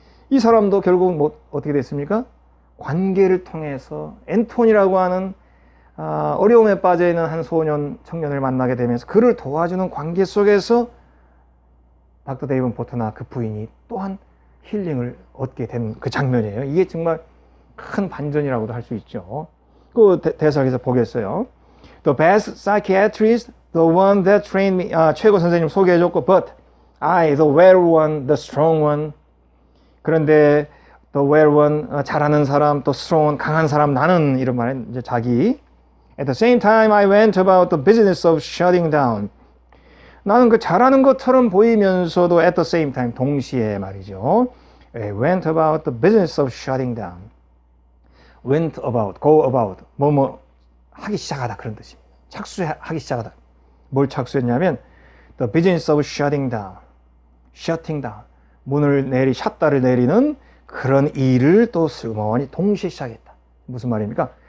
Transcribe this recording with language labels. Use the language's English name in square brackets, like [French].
[Korean] 이 사람도 결국은 뭐 어떻게 됐습니까? 관계를 통해서 앤톤이라고 하는 어려움에 빠져 있는 한 청년을 만나게 되면서 그를 도와주는 관계 속에서 닥터 데이븐 포트나 그 부인이 또한 힐링을 얻게 된 그 장면이에요. 이게 정말 큰 반전이라고도 할 수 있죠. 그 대사에서 보겠어요. [English] The best psychiatrist, the one that trained me. [Korean] 최고 선생님 소개해줬고, [English] but I, the well one, the strong one. [Korean] 그런데 [English] the well one, [Korean] 잘하는 사람, 또 strong one, 강한 사람, 나는 이런 말은 이제 자기. [English] At the same time, I went about the business of shutting down. [Korean] 나는 그 잘하는 것처럼 보이면서도 [English] at the same time, [Korean] 동시에 말이죠. [English] I went about the business of shutting down. [Korean] went about, go about, 뭐뭐 하기 시작하다 그런 뜻입니다. 착수하기 시작하다. 뭘 착수했냐면 [English] the business of shutting down, [Korean] shutting down, 샷다를 내리는 그런 일을 또 슬그머니 동시에 시작했다. 무슨 말입니까?